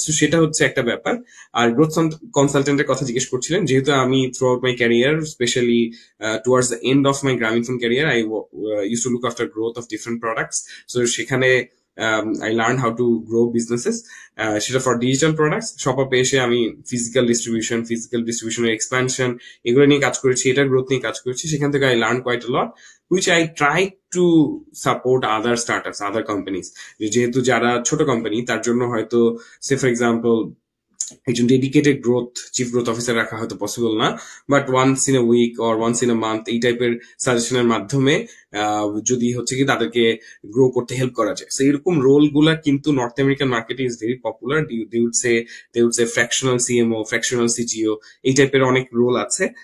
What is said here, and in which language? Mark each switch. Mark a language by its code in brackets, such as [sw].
[bn] So সেটা হচ্ছে একটা ব্যাপার। আর গ্রোথ কনসালটেন্টের কথা জিজ্ঞেস করছিলেন, যেহেতু আমি [en] Throughout my career, specially towards the end of my Grameenphone career, I use to look after growth of different products. So [bn] সেখানে [en] I learned how to grow businesses, [bn] সেটা [en] For digital products. [bn] শপআপে এসে আমি physical ডিস্ট্রিবিউশনের expansion এগুলো নিয়ে কাজ করেছি, এটা growth নিয়ে কাজ করেছি। সেখান থেকে [en] I learn quite a lot, which I try to support other startups, other companies. [bn] যেহেতু যারা ছোট কোম্পানি, তার জন্য হয়তো সে ফর এক্সাম্পল একজন ডেডিকেটেড চিফ গ্রোথ অফিসার রাখা হয়তো পসিবল না, [en] but once in a week or once in a month [bn] এই টাইপের সাজেশনের মাধ্যমে যদি হচ্ছে কি তাদেরকে গ্রো করতে হেল্প করা যায়। সো এরকম রোল গুলা কিন্তু নর্থ আমেরিকান মার্কেটে [en] Is very popular. They would say fractional CMO, fractional CGO, [bn] এই টাইপের অনেক রোল আছে।